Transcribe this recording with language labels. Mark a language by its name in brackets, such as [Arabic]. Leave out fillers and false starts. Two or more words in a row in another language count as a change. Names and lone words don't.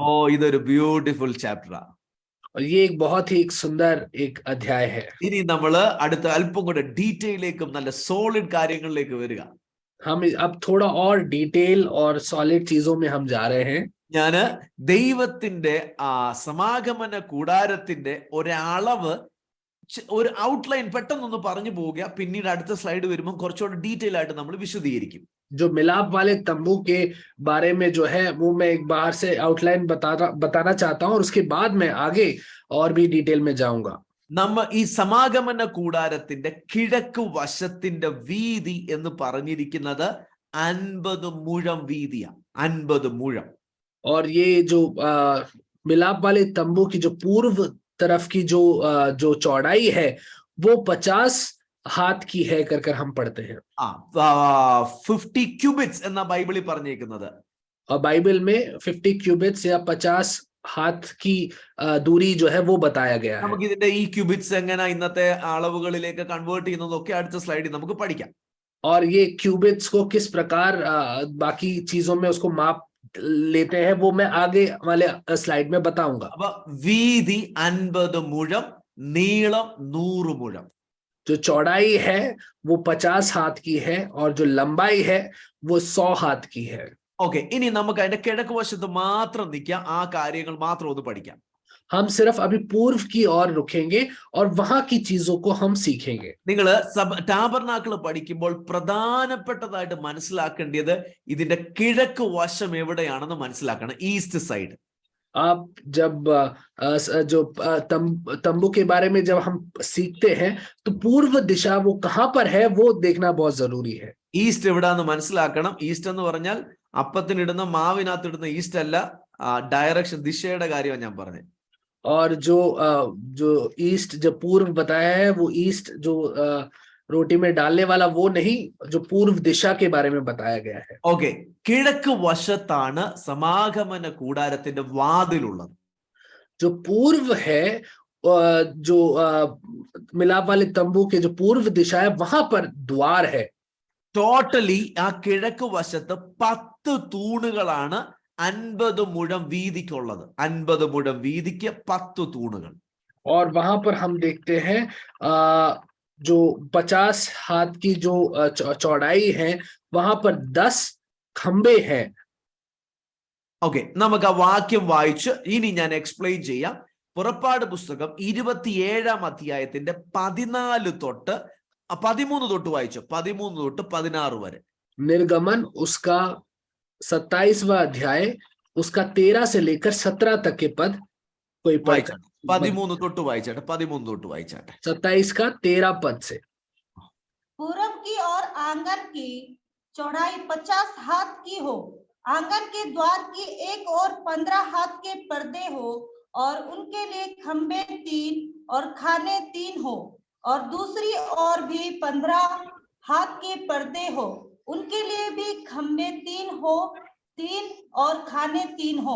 [Malayalam] ഇതൊരു [English] beautiful chapterആണ്. [Hindi] और ये एक बहुत ही एक सुंदर एक अध्याय है. [Malayalam] ഇനി നമ്മള് അടുത്ത അല്പം കൂടെ ഡീറ്റെയിലേക്കും നല്ല സോളിഡ് കാര്യങ്ങളിലേക്ക് വരിക. [Hindi] हम अब थोड़ा और डिटेल और सॉलिड चीजों में हम जा रहे हैं. [Malayalam] ഞാന് ദൈവത്തിന്റെ സമാഗമന കൂടാരത്തിന്റെ ഒരളവ്, ഒരു ഔട്ട്ലൈൻ പെട്ടെന്നൊന്ന് പറഞ്ഞു പോവുക. പിന്നീട് അടുത്ത സ്ലൈഡ് വരുമ്പോൾ കുറച്ചുകൂടെ ഡീറ്റെയിൽ ആയിട്ട് നമ്മൾ വിശദീകരിക്കും. [Hindi] जो मिलाप वाले तंबू के बारे में जो है वो मैं एक बाहर से आउटलाइन बताना चाहता हूं, और उसके बाद मैं आगे और भी डिटेल में जाऊंगा. [Malayalam] നമ്മ ഈ സമാഗമന കൂടാരത്തിന്റെ കിഴക്ക് വശത്തിന്റെ വീതി എന്ന് പറഞ്ഞിരിക്കുന്നത് 50 മുഴം വീതിയാണ്. 50 മുഴം. [Hindi] और ये जो मिलाप वाले तंबू की जो पूर्व तरफ की जो चौड़ाई है वो 50 हाथ की है कर हम पढ़ते हैं. [Malayalam] 50 ക്യൂബിറ്റ്സ് എന്ന ബൈബിളിൽ പറഞ്ഞേക്കുന്നത്. [Hindi] और बाइबल में 50 क्यूबिट्स या 50 हाथ की दूरी जो है वो बताया गया है. [Malayalam] നമുക്ക് ഇതിന്റെ ഈ ക്യൂബിറ്റ്സ് എങ്ങനെ ഇന്നത്തെ അളവുകളിലേക്ക് കൺവേർട്ട് ചെയ്യുന്നതൊക്കെ അടുത്ത സ്ലൈഡിൽ നമുക്ക് പഠിക്കാം. [Hindi] और ये क्यूबिट्स को किस प्रकार बाकी चीजों में उसको लेते हैं वो मैं आगे वाले स्लाइड में बताऊंगा। [Malayalam] അപ്പൊ വീതി 50 മുഴം, നീളം 100 മുഴം. [Hindi] जो चौड़ाई है वो 50 हाथ की है और जो लंबाई है वो 100 हाथ की है। [Malayalam] ഓക്കെ, ഇനി നമുക്ക് അതിന്റെ കിഴക്ക് വശത്ത് മാത്രം നിൽക്കാം, ആ കാര്യങ്ങൾ മാത്രം ഒന്ന് പഠിക്കാം. [Hindi] हम सिर्फ अभी पूर्व की ओर रुकेंगे और वहां की चीजों को हम सीखेंगे। [Malayalam] നിങ്ങൾ ടാബർനാക്കിൾ പഠിക്കുമ്പോൾ പ്രധാനപ്പെട്ടതായിട്ട് മനസ്സിലാക്കേണ്ടത് ഇതിന്റെ കിഴക്ക് വശം എവിടെയാണെന്ന് മനസ്സിലാക്കണം. [English] East side. [Hindi] आप जब जो तंबू के बारे में जब हम सीखते हैं तो पूर्व दिशा वो कहां पर है वो देखना बहुत जरूरी है। [Malayalam] ഈസ്റ്റ് എവിടാന്ന് മനസ്സിലാക്കണം. ഈസ്റ്റ് എന്ന് പറഞ്ഞാൽ അപ്പത്തിനിടുന്ന മാവിനകത്തിടുന്ന ഈസ്റ്റ് അല്ല, ഡയറക്ഷൻ, ദിശയുടെ കാര്യമാണ് ഞാൻ പറഞ്ഞത്. [Hindi] और जो ईस्ट जो पूर्व बताया है वो ईस्ट जो रोटी में डालने वाला वो नहीं, जो पूर्व दिशा के बारे में बताया गया है। [Malayalam] ഓക്കെ, കിഴക്ക് വശത്താണ് സമാഗമന കൂടാരത്തിന്റെ വാതിലുള്ളത്. [Hindi] जो पूर्व है, जो मिलाप वाले तंबू के जो पूर्व दिशा है वहां पर द्वार है। [Malayalam] ടോട്ടലി ആ കിഴക്ക് വശത്ത് 10 തൂണുകളാണ് 50 മുഴം വീതിക്കുള്ളത്. 50 മുഴം വീതിക്ക് 10 തൂണുകൾ. [Hindi] और वहां पर हम देखते हैं जो 50 हाथ की जो चौड़ाई है वहां पर 10 खंबे हैं। [Malayalam] ഓക്കെ, നമുക്ക് ആ വാക്യം വായിച്ച് ഇനി ഞാൻ എക്സ്പ്ലെയിൻ ചെയ്യാം. പുറപ്പാട് പുസ്തകം 27-ാം അധ്യായത്തിന്റെ 14 തൊട്ട് 13 തൊട്ട് വായിച്ചു, 13 തൊട്ട് 16 വരെ. [Hindi] निर्गमन उसका 27वां अध्याय उसका 13 से लेकर 17 तक के पद कोई पढ़। [Malayalam] 13 തൊട്ട് വായിച്ചാട്ടെ, 13 തൊട്ട് വായിച്ചാട്ടെ. [Hindi] 27 का 13 पद से। पूरब की और आंगन की चौड़ाई 50 हाथ की हो, आंगन के द्वार की एक और 15 हाथ के पर्दे हो और उनके लिए खंबे 3 और खाने 3 हो, और दूसरी ओर भी 15 हाथ के पर्दे हो, उनके लिए भी खंबे 3 हो, 3 और खाने 3 हो।